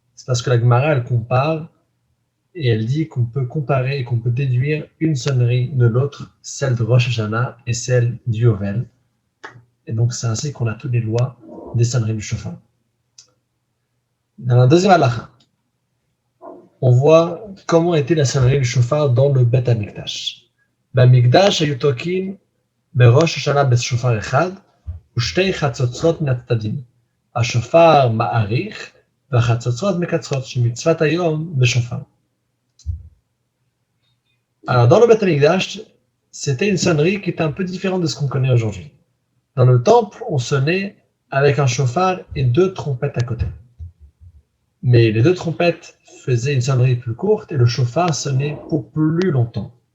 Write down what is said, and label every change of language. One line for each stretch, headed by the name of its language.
French: C'est parce que la Gemara, elle compare et elle dit qu'on peut comparer et qu'on peut déduire une sonnerie de l'autre, celle de Rosh Hashanah et celle du Yovel. Et donc, c'est ainsi qu'on a toutes les lois des sonneries du chauffard. Dans la deuxième halakha, on voit comment était la sonnerie du chauffard dans le Bet HaMikdash.
Hebrew: במקדש היו תוקעים בראש השנה בשופר אחד ושתי חצוצרות מן הצדדים. השופר מאריך והחצוצרות מקצרות שמצוות היום בשופר.
French: Alors, dans le Bet HaMikdash, c'était une sonnerie qui était un peu différente de ce qu'on connaît aujourd'hui. Dans le temple, on sonnait avec un chauffard et deux trompettes à côté. Mais les deux trompettes faisaient une sonnerie plus courte et le chauffard sonnait pour plus longtemps.